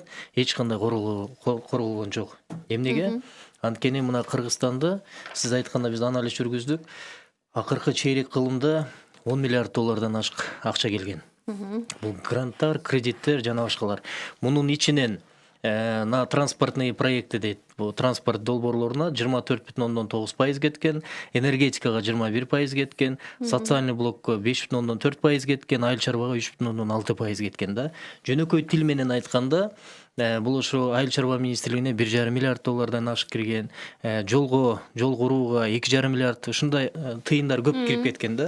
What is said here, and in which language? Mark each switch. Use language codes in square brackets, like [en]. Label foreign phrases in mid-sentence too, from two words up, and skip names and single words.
[ky] Эч кандай корголгон жок. Эмнеге? Анткени мына Кыргызстанда сиз айтканда биз анализ жүргүздүк. Акыркы чейрек кылымда 10 миллиард доллардан ашык акча келген. Бул гранттар, кредиттер жана башкалар. Мунун ичинен [ru] на транспортный проекты [ky] дейт. Бул транспорт долбоорлоруна 24,9% кеткен, энергетикага 21% кеткен, социальный блокко 5,4% кеткен, айыл чарбага 3,6% кеткен да. Жөнөкөй тил менен айтканда, бул ушу айыл чарба министрлигине 1,5 миллиард доллардан ашык кирген, жол курууга 2,5 миллиард, ушундай тыйындар көп кирип кеткен да.